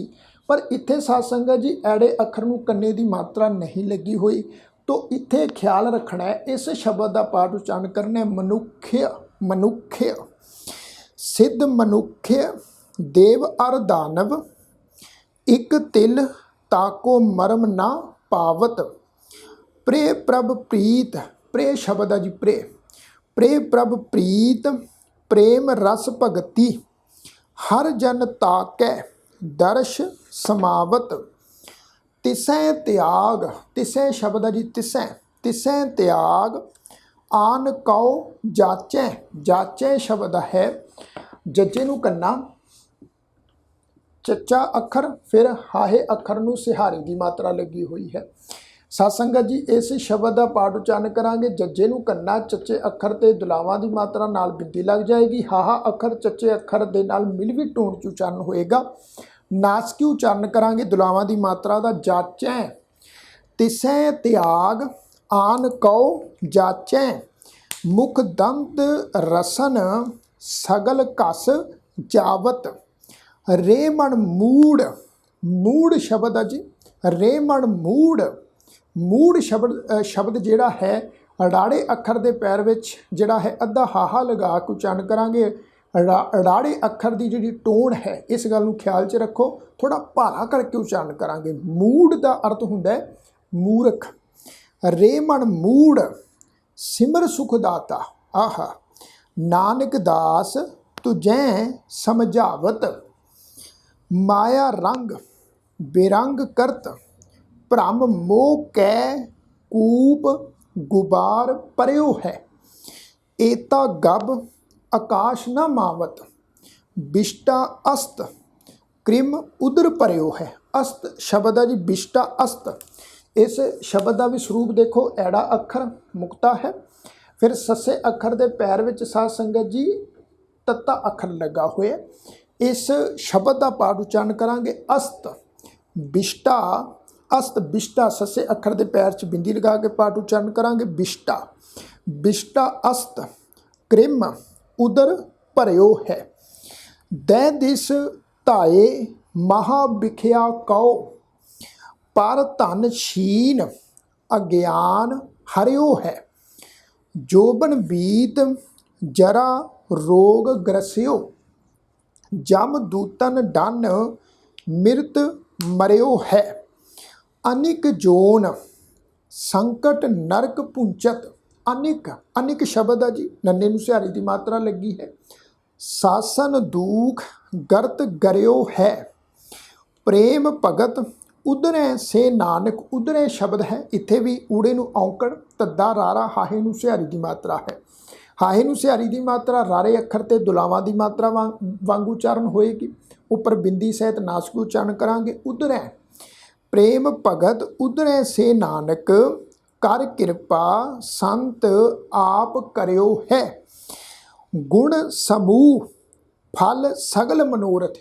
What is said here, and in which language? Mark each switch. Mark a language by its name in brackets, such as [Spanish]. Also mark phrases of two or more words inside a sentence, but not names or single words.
[Punjabi] ਪਰ ਇੱਥੇ ਸਾਧ ਸੰਗਤ ਜੀ ਐੜੇ ਅੱਖਰ ਨੂੰ ਕੰਨੇ ਕੀ ਮਾਤਰਾ ਨਹੀਂ ਲੱਗੀ ਹੋਈ, ਤੋ ਇੱਥੇ ਖ਼ਿਆਲ ਰੱਖਣਾ ਹੈ ਇਸ ਸ਼ਬਦ ਕਾ ਪਾਠ ਉਚਾਰਣ ਕਰਨਾ ਹੈ ਮਨੁੱਖ੍ਯ। ਮਨੁੱਖ੍ਯ, ਸਿੱਧ ਮਨੁੱਖ੍ਯ, ਦੇਵ ਅਰ ਦਾਨਵ, ਇਕ ਤਿਲ ਤਾ ਕੋ ਮਰਮ ਨਾ ਪਾਵਤ, ਪ੍ਰੇ ਪ੍ਰਭ ਪ੍ਰੀਤ। ਪ੍ਰੇ ਸ਼ਬਦ ਹੈ ਜੀ ਪ੍ਰੇ, ਪ੍ਰੇ ਪ੍ਰਭ ਪ੍ਰੀਤ, ਪ੍ਰੇਮ ਰਸ ਭਗਤਿ, ਹਰਿ ਜਨ ਤਾ ਕੈ ਦਰਸ ਸਮਾਵਤ, ਤਿਸੈ ਤਿਆਗ। ਤਿਸੈ ਸ਼ਬਦ ਹੈ ਜੀ ਤਿਸੈ, ਤਿਸੈ ਤਿਆਗ, ਆਨ ਕਉ ਜਾਚੈ। ਜਾਚੈ ਸ਼ਬਦ ਹੈ ਜੱਜੇ ਨੂੰ ਕੰਨਾ, ਚੱਚਾ ਅੱਖਰ, ਫਿਰ ਹਾਹੇ ਅੱਖਰ ਨੂੰ ਸਿਹਾਰੀ ਕੀ ਮਾਤਰਾ ਲੱਗੀ ਹੋਈ ਹੈ। ਸਾਧ ਸੰਗਤ ਜੀ ਇਸ ਸ਼ਬਦ ਕਾ ਪਾਠ ਉਚਾਰਣ ਕਰਾਂਗੇ। ਜੱਜੇ ਨੂੰ ਕੰਨਾ, ਚੱਚੇ ਅੱਖਰ ਤੇ ਦੁਲਾਵਾਂ ਕੀ ਮਾਤਰਾ ਨਾਲ ਬਿੰਦੀ ਲੱਗ ਜਾਏਗੀ। ਹਾਹਾ ਅੱਖਰ ਚੱਚੇ ਅੱਖਰ ਦੇ ਨਾਲ ਮਿਲਵੀਂ ਟੋਨ ਚ ਉਚਾਰਣ ਹੋਏਗਾ। ਨਾਸਕੀ ਉਚਾਰਣ ਕਰਾਂਗੇ ਦੁਲਾਵਾਂ ਕੀ ਮਾਤਰਾ ਕਾ ਜਾਚੈ। ਤਿਸੈ ਤਿਆਗ ਆਨ ਕਉ ਜਾਚੈ, ਮੁਖ ਦੰਤ ਰਸਨ ਸਗਲ ਕਸ ਜਾਵਤ, ਰੇਮਣ ਮੂੜ੍ਹ। ਮੂੜ੍ਹ ਸ਼ਬਦ ਹੈ ਜੀ, ਰੇਮਣ ਮੂੜ੍ਹ। ਮੂੜ੍ਹ ਸ਼ਬਦ ਜਿਹੜਾ ਹੈ ੜਾੜੇ ਅੱਖਰ ਦੇ ਪੈਰ ਵਿਚ ਜਿਹੜਾ ਹੈ ਅੱਧਾ ਹਾਹਾ ਲਗਾ ਕੇ ਉਚਾਰਣ ਕਰਾਂਗੇ। ੜਾੜੇ ਅੱਖਰ ਕੀ ਜਿਹੜੀ ਟੋਨ ਹੈ ਇਸ ਗੱਲ ਨੂੰ ਖ਼ਿਆਲ ਚ ਰੱਖੋ, ਥੋੜ੍ਹਾ ਭਾਰਾ ਕਰਕੇ ਉਚਾਰਣ ਕਰਾਂਗੇ। ਮੂੜ੍ਹ ਕਾ ਅਰਥ ਹੁੰਦਾ ਹੈ ਮੂਰਖ। ਰੇਮਣ ਮੂੜ੍ਹ, ਸਿਮਰ ਸੁਖਦਾਤਾ। ਆਹਾ ਨਾਨਕ ਦਾਸ ਤੁਝੈ ਸਮਝਾਵਤ, ਮਾਇਆ ਰੰਗ ਬੇਰੰਗ ਕਰਤ, ਭ੍ਰਮ ਮੋਹ ਕੈ ਕੂਪ ਗੁਬਾਰ ਪਰਿਓ ਹੈ, ਏਤਾ ਗਬ ਆਕਾਸ਼ ਨ ਮਾਵਤ, ਬਿਸ਼ਟਾ ਅਸਤ ਕ੍ਰਿਮ ਉਦਰ ਪਰਿਓ ਹੈ। ਅਸਤ ਸ਼ਬਦ ਹੈ ਜੀ ਬਿਸ਼ਟਾ ਅਸਤ। ਇਸ ਸ਼ਬਦ ਕਾ ਭੀ ਸਰੂਪ ਦੇਖੋ, ਐੜਾ ਅੱਖਰ ਮੁਕਤਾ ਹੈ, ਫਿਰ ਸੱਸੇ ਅੱਖਰ ਕੇ ਪੈਰ ਵਿਚ ਸਾਧ ਸੰਗਤ ਜੀ ਤੱਤਾ ਅੱਖਰ ਲੱਗਾ ਹੋਇਆ। ਇਸ ਸ਼ਬਦ ਕਾ ਪਾਠ ਉਚਾਰਣ ਕਰਾਂਗੇ ਅਸਤ ਬਿਸ਼ਟਾ। ਅਸਤ ਬਿਸ਼ਟਾ ਸੱਸੇ ਅੱਖਰ ਕੇ ਪੈਰ ਚ ਬਿੰਦੀ ਲਗਾ ਕੇ ਪਾਠ ਉਚਾਰਣ ਕਰਾਂਗੇ ਬਿਸ਼ਟਾ। ਬਿਸ਼ਟਾ ਅਸਤ ਕ੍ਰਿਮ ਉਦਰ ਭਰਿਓ ਹੈ। ਦੈ ਦਿਸ ਧਾਏ ਮਹਾ ਬਿਖਿਆ ਕਉ ਪਰ ਧਨ ਛੀਨ ਅਗਿਆਨ ਹਰਿਓ ਹੈ। ਜੋਬਨ ਬੀਤ ਜਰਾ ਰੋਗ ਗ੍ਰਸਿਓ ਜਮ ਦੂਤਨ ਡਨ ਮ੍ਰਿਤ ਮਰਿਓ ਹੈ। ਅਨਿਕ ਜੋਨ ਸੰਕਟ ਨਰਕ ਪੁੰਚਤ। ਅਨਿਕ ਅਨਿਕ ਸ਼ਬਦ ਹੈ ਜੀ, ਨੰਨੇ ਨੂੰ ਸਿਹਾਰੀ ਕੀ ਮਾਤਰਾ ਲੱਗੀ ਹੈ। ਸਾਸਨ ਦੁਖ ਗਰਤ ਗਰਿਓ ਹੈ। ਪ੍ਰੇਮ ਭਗਤ ਉਧਰੇ ਸੇ ਨਾਨਕ। ਉਧਰੇ ਸ਼ਬਦ ਹੈ, ਇੱਥੇ ਭੀ ਊੜੇ ਨੂੰ ਔਂਕੜ ਤੱਦਾ ਰਾਰਾ ਹਾਹੇ ਨੂੰ ਸਿਹਾਰੀ ਕੀ ਮਾਤਰਾ ਹੈ। ਹਾਹੇ ਨੂੰ ਸਿਹਾਰੀ ਕੀ ਮਾਤਰਾ ਰਾਰੇ ਅੱਖਰ ਤੇ ਦੁਲਾਵਾਂ ਕੀ ਮਾਤਰਾ ਵਾਂਗ ਉਚਾਰਣ ਹੋਏਗੀ। ਉਪਰ ਬਿੰਦੀ ਸਹਿਤ ਨਾਸਕ ਉਚਾਰਣ ਕਰਾਂਗੇ ਉਧਰੇ। ਪ੍ਰੇਮ ਭਗਤ ਉਧਰੇ ਸੇ ਨਾਨਕ ਕਰ ਕ੍ਰਿਪਾ ਸੰਤ ਆਪ ਕਰਿਓ ਹੈ। ਗੁਣ ਸਮੂਹ ਫਲ ਸਗਲ ਮਨੋਰਥ।